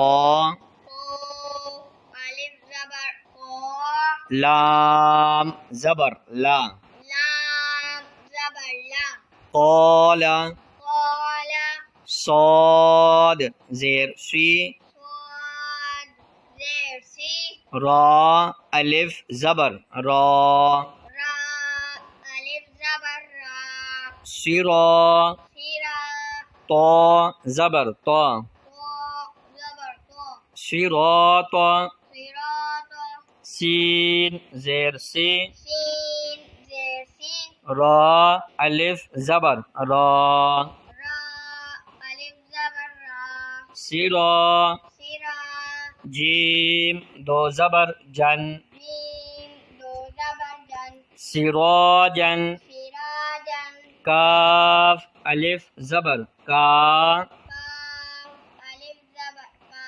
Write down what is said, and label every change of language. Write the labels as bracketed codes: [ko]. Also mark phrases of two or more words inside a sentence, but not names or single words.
[ur] الف زبر قا، لام زبر لا، لام زبر لا، قال قال، صاد زیر سی، صاد زیر سی، را الف زبر را، را الف زبر را، سرا سیرا، طا زبر طا، تو زبر تو، صراط صراط، سین زیر سی، سین زیر سی، را الف زبر را، را الف زبر را، سرا سیرا، جیم دو زبر جن میم دو زبر جن سراجن سراجن کاف الف زبر کا کاف الف زبر کا